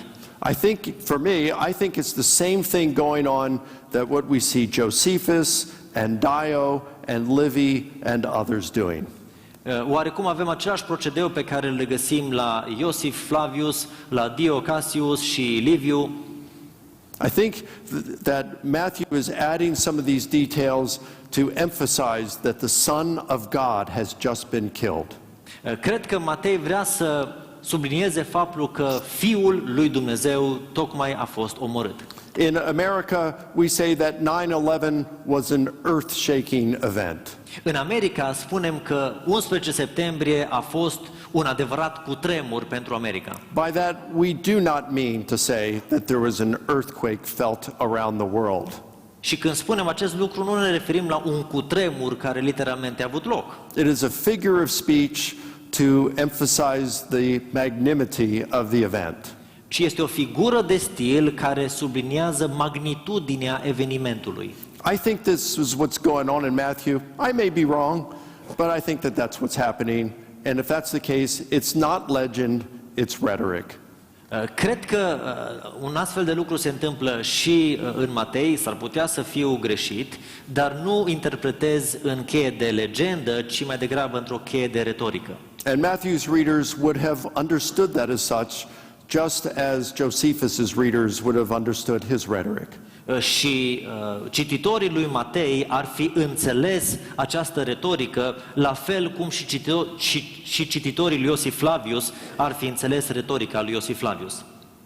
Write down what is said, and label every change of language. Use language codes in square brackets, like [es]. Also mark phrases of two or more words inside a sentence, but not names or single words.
[en] I think, for me, I think it's the same thing going on that what we see Josephus and Dio and Livy and others doing. [ro] Oarecum avem același procedeu pe care îl găsim la Iosif Flavius, la Dio Cassius și Liviu. [en] I think that Matthew is adding some of these details to emphasize that the Son of God has just been killed. [ro] Cred că Matei vrea să sublinieze faptul că Fiul lui Dumnezeu tocmai a fost omorât. [en] In America, we say that 9/11 was an earth-shaking event. [ro] În America spunem că 11 septembrie a fost un adevărat cutremur pentru America. [en] By that, we do not mean to say that there was an earthquake felt around the world. [ro] Și când spunem acest lucru, nu ne referim la un cutremur care literalmente a avut loc. [en] It is a figure of speech to emphasize the magnanimity of the event. [ro] Și este o figură de stil care subliniază magnitudinea evenimentului. [en] I think this is what's going on in Matthew. I may be wrong, but I think that that's what's happening. And if that's the case, it's not legend, it's rhetoric. [ro] Cred că un astfel de lucru se întâmplă și în Matei, s-ar putea să fiu greșit, dar nu interpretez în cheie de legendă, ci mai degrabă într-o cheie de retorică. [en] And Matthew's readers would have understood that as such, just as Josephus's readers would have understood his rhetoric. [ro] Și cititorii lui Matei ar fi înțeles această retorică, la fel cum și cititorii lui Iosif Flavius ar fi înțeles retorica lui Iosif Flavius.